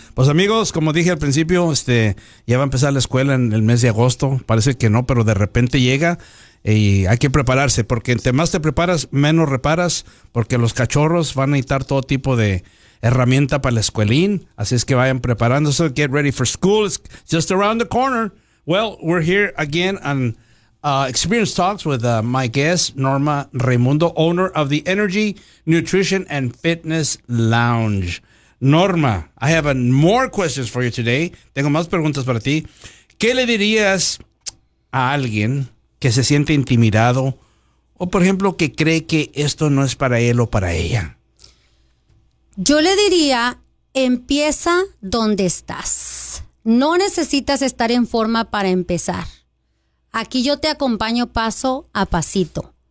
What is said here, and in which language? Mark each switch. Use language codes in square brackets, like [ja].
[es] Pues amigos, como dije al principio, ya va a empezar la escuela en el mes de agosto. Parece que no, pero de repente llega y hay que prepararse, porque entre más te preparas, menos reparas, porque los cachorros van a necesitar todo tipo de herramienta para el escuelín. Así es que vayan preparándose. [en] Get ready for school. It's just around the corner. Well, we're here again on Experience Talks with my guest, Norma Raimundo, owner of the Energy, Nutrition, and Fitness Lounge. Norma, I have more questions for you today. [es] Tengo más preguntas para ti. ¿Qué le dirías a alguien que se siente intimidado o, por ejemplo, que cree que esto no es para él o para ella? Yo le diría, empieza donde estás. No necesitas estar en forma para empezar. Aquí yo te acompaño paso a pasito.